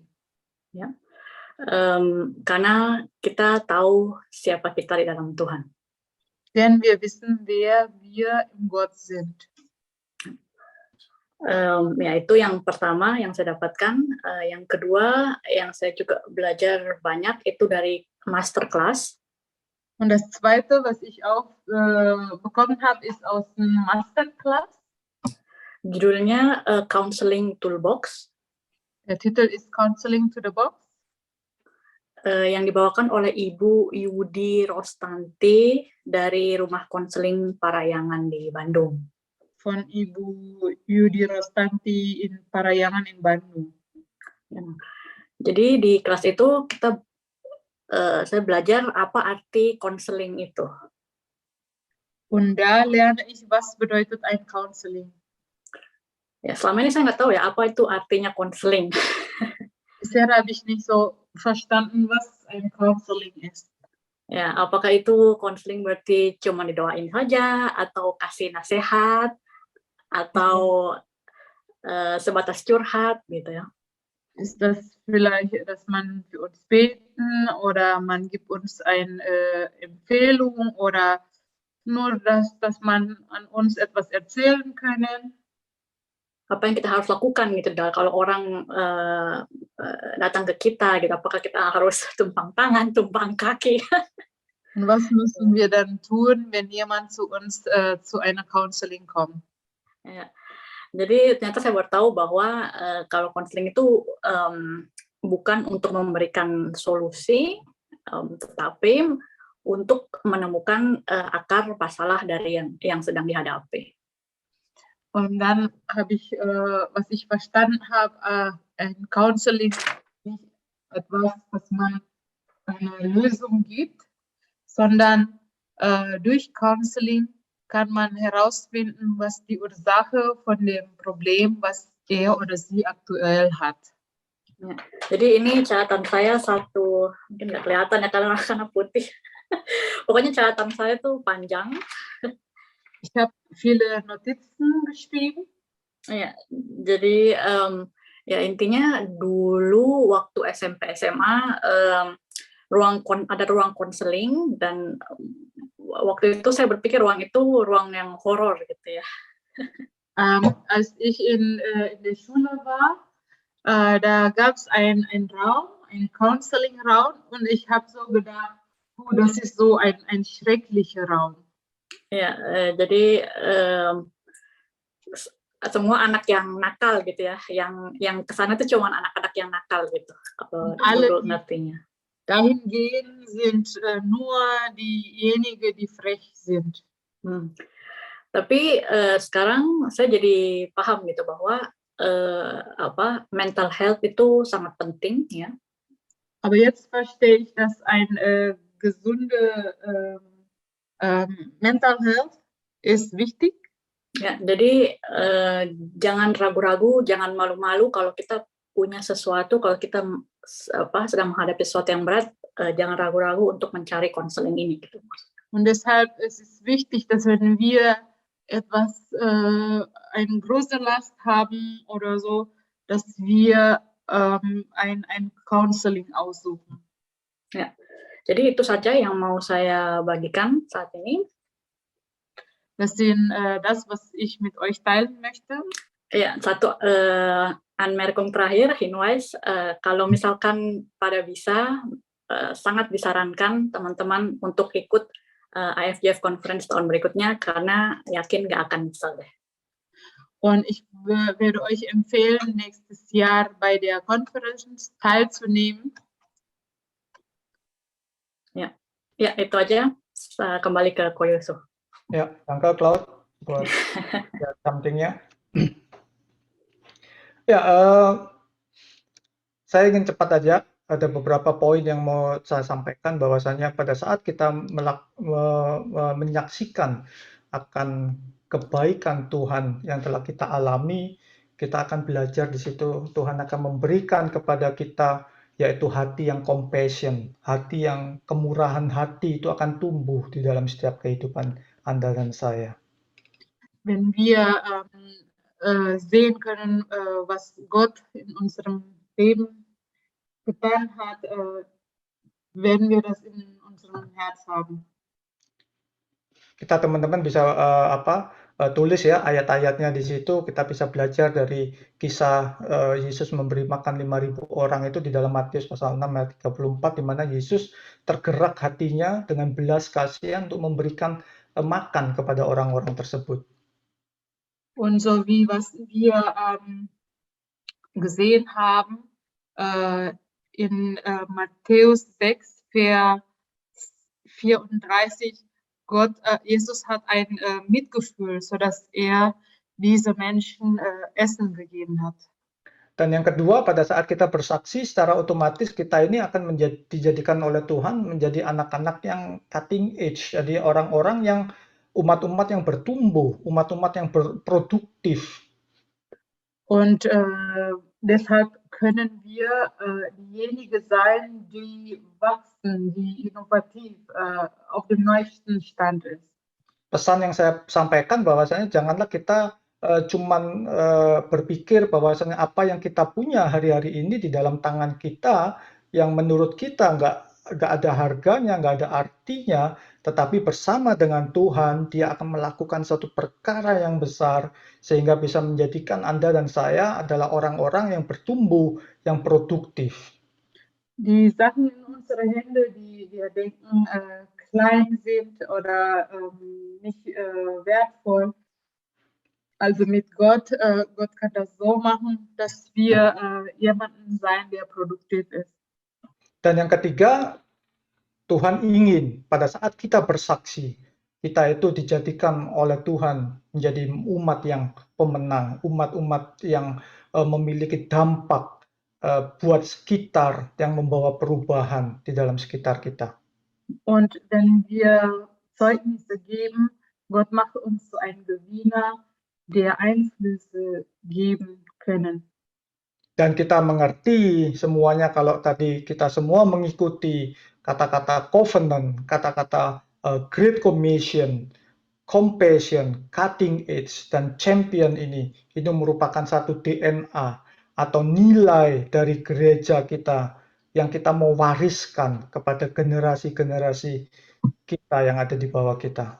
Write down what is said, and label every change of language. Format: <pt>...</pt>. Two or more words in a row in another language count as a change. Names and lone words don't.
<id>Ya. Karena kita tahu siapa kita di dalam Tuhan.</id> <de>Denn wir wissen, wer wir in Gott sind.</de> <id>Ya, itu yang pertama yang saya dapatkan. Yang kedua yang saya juga belajar banyak itu dari masterclass.</id> <de>Und das Zweite, was ich auch bekommen habe, ist aus dem Masterclass.</de> <id>Judulnya Counseling Toolbox.</id> <de>Der Titel ist Counseling to the Box.</de> <id>yang dibawakan oleh Ibu Yudi Rostanti dari Rumah Konseling Parayangan di Bandung.</id> <de>Von Ibu Yudi Rostanti in Parayangan in Bandung.</de> <id>Ya. Jadi di kelas itu saya belajar apa arti konseling itu.</id> <de>Und da lerne ich, was bedeutet ein Counseling.</de> <id>Ya, selama ini saya nggak tahu ya apa itu artinya konseling.</id> <de>Bisher habe ich nicht so verstanden, was ein Counseling ist.</de> <id>Ya, apakah itu konseling berarti cuma didoain saja, atau kasih nasihat, atau sebatas curhat gitu ya?</id> <de>Ist das vielleicht, dass man für uns beten oder man gibt uns eine Empfehlung oder nur, dass man an uns etwas erzählen können?</de> <id>Apa yang kita harus lakukan gitu kalau orang datang ke kita gitu, apakah kita harus tumpang tangan, tumpang kaki?</id> <de>Und was müssen wir dann tun, wenn jemand zu uns zu einer Counseling kommt?</de> <id>Ya. Jadi ternyata saya baru tahu bahwa kalau konseling itu bukan untuk memberikan solusi, tetapi untuk menemukan akar masalah dari yang sedang dihadapi.</id> <de>Und dann habe ich, was ich verstanden habe, ein Counseling nicht etwas, was man eine Lösung gibt, sondern durch Counseling kann man herausfinden, was die Ursache von dem Problem, was er oder sie aktuell hat.</de> <id>Ya, jadi ini catatan saya satu, mungkin nggak kelihatan ya karena putih. Pokoknya catatan saya tuh panjang.</id> <de>Ich habe viele Notizen geschrieben.</de> <id>Ya, jadi ya intinya dulu waktu SMP SMA ada ruang konseling, dan waktu itu saya berpikir ruang itu ruang yang horor gitu ya.</id> <de>Als ich in der Schule war, da gab es einen Raum, einen Counseling-Raum, und ich habe so gedacht, das ist so ein schrecklicher Raum.</de> <id>Ya, jadi semua anak yang nakal gitu ya, yang kesana tuh cuma anak-anak yang nakal gitu.</id> <de>Alle</de> <id>ngertinya.</id> <de>Dahin gehen sind nur diejenigen, die frech sind.</de> <id>Tapi sekarang saya jadi paham gitu bahwa</id> <en>mental health</en> <id>itu sangat penting ya.</id> <de>Aber jetzt verstehe ich, dass ein gesunde</de> <en>mental health</en> <de>ist wichtig.</de> <id>Ya, jadi jangan ragu-ragu, jangan malu-malu kalau kita punya sesuatu, kalau kita sedang menghadapi sesuatu yang berat, jangan ragu-ragu untuk mencari konseling ini gitu.</id> <de>Und deshalb ist es wichtig, dass wenn wir etwas, eine große Last haben oder so, dass wir ein Counseling aussuchen.</de> <id>Ya, jadi itu saja yang mau saya bagikan saat ini.</id> <de>Das sind das, was ich mit euch teilen möchte.</de> <id>Ya, satu anmerkung terakhir, Hinweis, kalau misalkan pada bisa, sangat disarankan teman-teman untuk ikut IFGF Conference tahun berikutnya, karena yakin nggak akan nyesel deh.</id> <de>Und ich werde euch empfehlen, nächstes Jahr bei der Konferenz teilzunehmen.</de> <id>Ya, itu aja. Kembali ke Ko Yusuf. Ya, danke Claude buat something-nya. Ya, saya ingin cepat aja. Ada beberapa poin yang mau saya sampaikan, bahwasanya pada saat kita menyaksikan akan kebaikan Tuhan yang telah kita alami, kita akan belajar di situ. Tuhan akan memberikan kepada kita yaitu hati yang compassion, hati yang kemurahan hati itu akan tumbuh di dalam setiap kehidupan Anda dan saya.</id> <de>Wenn wir sehen können, was Gott in unserem Leben getan hat, werden wir das in unserem Herz haben.</de> <id>Kita teman-teman bisa tulis ya ayat-ayatnya di situ. Kita bisa belajar dari kisah Yesus memberi makan 5.000 orang itu di dalam Matius pasal 6 ayat 34, di mana Yesus tergerak hatinya dengan belas kasihan untuk memberikan makan kepada orang-orang tersebut.</id> <de>Und so wie was wir gesehen haben, in Matthäus 6, Vers 34, Jesus hat ein Mitgefühl, sodass er diese Menschen Essen gegeben hat.</de> <id>Dan yang kedua, pada saat kita bersaksi, secara otomatis kita ini akan dijadikan oleh Tuhan menjadi anak-anak yang</id> <en>cutting edge.</en> <id>Jadi orang-orang yang umat-umat yang bertumbuh, umat-umat yang produktif.</id> <de>Und deshalb können wir diejenigen sein, die wachsen, die innovativ auf dem neuesten Stand ist.</de> <id>Pesan yang saya sampaikan bahwasanya janganlah kita cuman berpikir bahwasanya apa yang kita punya hari-hari ini di dalam tangan kita yang menurut kita nggak ada harganya, nggak ada artinya, tetapi bersama dengan Tuhan dia akan melakukan suatu perkara yang besar sehingga bisa menjadikan Anda dan saya adalah orang-orang yang bertumbuh, yang produktif.</id> <de>Die Sachen in unsere Hände, die wir denken klein sind oder nicht wertvoll. Also mit Gott, Gott kann das so machen, dass wir jemanden sein, der produktiv ist.</de> <id>Dan yang ketiga, Tuhan ingin pada saat kita bersaksi, kita itu dijadikan oleh Tuhan menjadi umat yang pemenang, umat-umat yang memiliki dampak buat sekitar, yang membawa perubahan di dalam sekitar kita.</id> <de>Und wenn wir Zeugnisse geben, Gott macht uns zu einem Gewinner, der Einflüsse geben können.</de> <id>Dan kita mengerti semuanya kalau tadi kita semua mengikuti kata-kata covenant, kata-kata</id> <en>Great Commission, compassion, cutting edge,</en> <id>dan champion ini merupakan satu DNA atau nilai dari gereja kita yang kita mau wariskan kepada generasi-generasi kita yang ada di bawah kita.</id>